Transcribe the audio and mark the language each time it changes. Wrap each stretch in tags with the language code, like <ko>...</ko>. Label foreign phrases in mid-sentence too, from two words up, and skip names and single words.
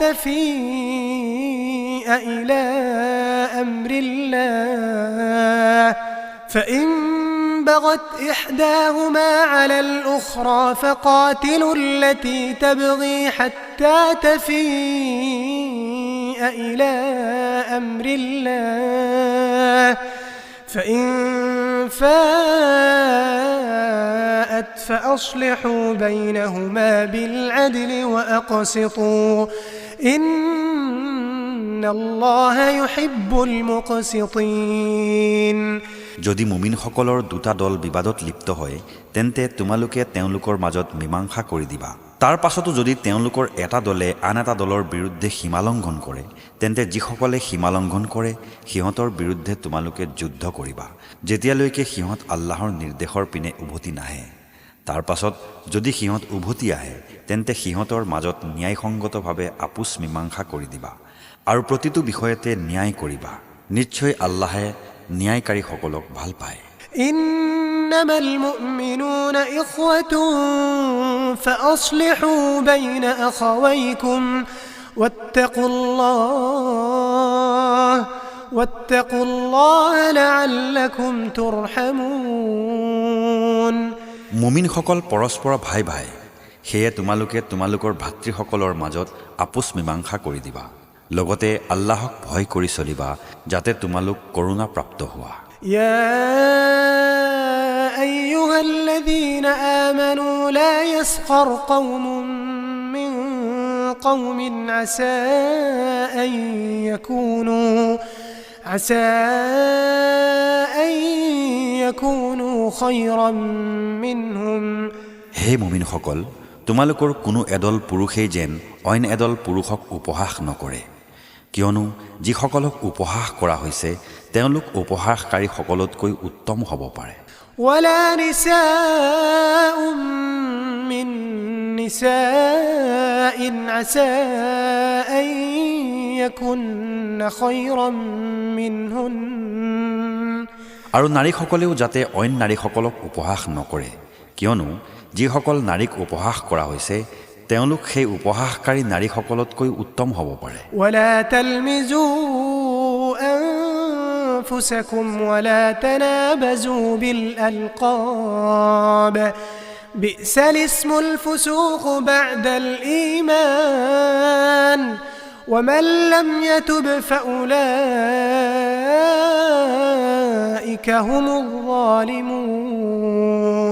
<ar>تفيء إلى أمر الله فإن بغت إحداهما على الأخرى فقاتلوا التي تبغي حتى تفيء إلى أمر الله فإن فاءت فأصلحوا بينهما بالعدل وأقسطوا إن الله يحب المقسطين</ar> <as>যদি মুমিনসকলৰ দুটা দল বিবাদত লিপ্ত হয় তেন্তে তোমালোকে তেওঁলোকৰ মাজত মীমাংসা কৰি দিবা। তাৰ পাছতো যদি তেওঁলোকৰ এটা দলে আন এটা দলৰ বিৰুদ্ধে সীমালংঘন কৰে তেন্তে যিসকলে সীমালংঘন কৰে সিহঁতৰ বিৰুদ্ধে তোমালোকে যুদ্ধ কৰিবা যেতিয়ালৈকে সিহঁত আল্লাহৰ নিৰ্দেশৰ পিনে উভতি নাহে। তাৰ পাছত যদি সিহঁত উভতি আহে তেন্তে সিহঁতৰ মাজত ন্যায়সংগতভাৱে আপোচ মীমাংসা কৰি দিবা আৰু প্ৰতিটো বিষয়তে ন্যায় কৰিবা। নিশ্চয় আল্লাহে ন্যায়কাৰীসকলক ভাল পায়।</as> <ar>إنما المؤمنون إخوة فأصلحوا بين أخويكم واتقوا الله لعلكم ترحمون</ar> <as>মুমিনসকল পৰস্পৰ ভাই ভাই, সেয়ে তোমালোকে তোমালোকৰ ভাতৃসকলৰ মাজত আপোচ মীমাংসা কৰি দিবা। লগতে আল্লাহক ভয় কৰি চলিবা যাতে তোমালোক কৰোণা প্ৰাপ্ত হোৱা।</as> <ar>يا أيها الذين آمنوا لا يسخر قوم من قوم عسى أن يكونوا خيرا منهم</ar> <as>হে মুমিনসকল, তোমালোকৰ কোনো এদল পুৰুষেই যেন অইন এদল পুৰুষক উপহাস নকৰে, কিয়নো যিসকলক উপহাস কৰা হৈছে তেওঁলোক উপহাসকাৰী সকলতকৈ উত্তম হ'ব পাৰে।</as> <ar>ولا نساء من نساء عسى أن يكن خيرا منهن</ar> <as>আৰু নাৰীসকলেও যাতে অইন নাৰীসকলক উপহাস নকৰে, কিয়নো যিসকল নাৰীক উপহাস কৰা হৈছে তেওঁলোক সেই উপহাসকাৰী নাৰীসকলতকৈ উত্তম হ'ব পাৰে।</as> <ar>ولا تلمزوا أنفسكم ولا تنابزوا بالألقاب بئس الاسم الفسوق بعد الإيمان ومن لم يتب فأولئك هم الظالمون</ar>